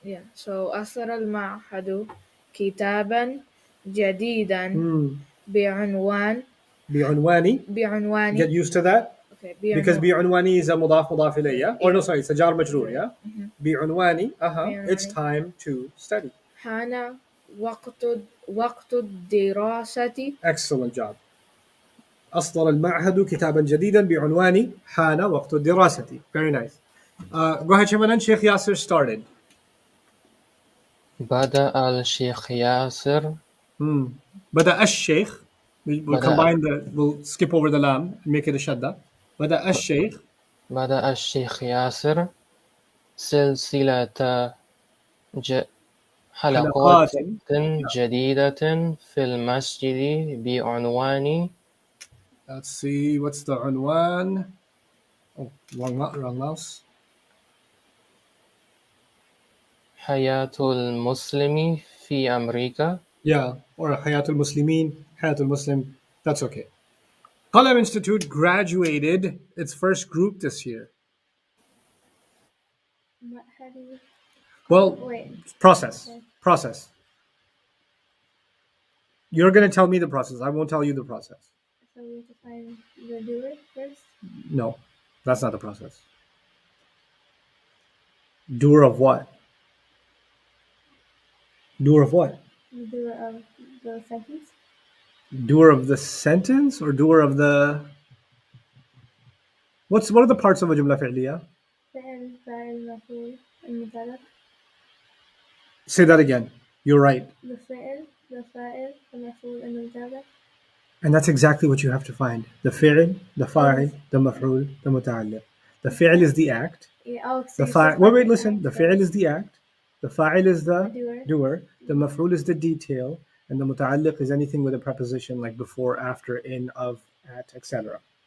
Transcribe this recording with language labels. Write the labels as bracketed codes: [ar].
[en] Yeah, so [ar] أصدر المعهد كتابا جديدا بعنوان بعنواني. [en] Get used to that. Okay, Because بعنواني is a [ar] مضاف مضاف إليه, [en] yeah? Or no, sorry, it's a jar majroor, yeah? [ar] بعنواني, [en] it's time to study. [ar] حان وقت الدراسة. [en] Excellent job. [ar] أصدر المعهد كتابا جديدا بعنوان حان وقت الدراسة. [en] Very nice. Go ahead, Shivanan. Sheikh Yasser started. [ar] بدأ الشيخ ياسر. بدأ الشيخ. [en] We'll combine we'll skip over the lam and make it a shadda. [ar] بدأ الشيخ. بدأ الشيخ ياسر سلسلة حلقات جديدة في المسجد بعنوان. [en] Let's see, what's the عنوان? Oh, wrong mouse. [ar] حياة المسلم في أمريكا. [en] Yeah, or Hayatul Muslimin, Hayatul Muslim. That's okay. Qalam Institute graduated its first group this year. Mahadi. Well, Wait. process. Okay. Process. You're going to tell me the process. I won't tell you the process. So we have to find the doer first. No, that's not the process. Doer of what? Doer of what? The doer of the sentence. Doer of the sentence or doer of the... What are the parts of a jumla fi'liya? [ar] فعل فاعل مفعول المضارع. [en] Say that again. You're right. [ar] The فعل the فاعل المفعول المضارع. [en] And that's exactly what you have to find. The fi'l, the fa'il, the maf'ul, the muta'alliq. The fi'l is the act. Yeah, oh, The fa'il... Wait, listen. The fi'l is the act. The fa'il is the doer. The maf'ul is the detail. And the muta'alliq is anything with a preposition like before, after, in, of, at, etc.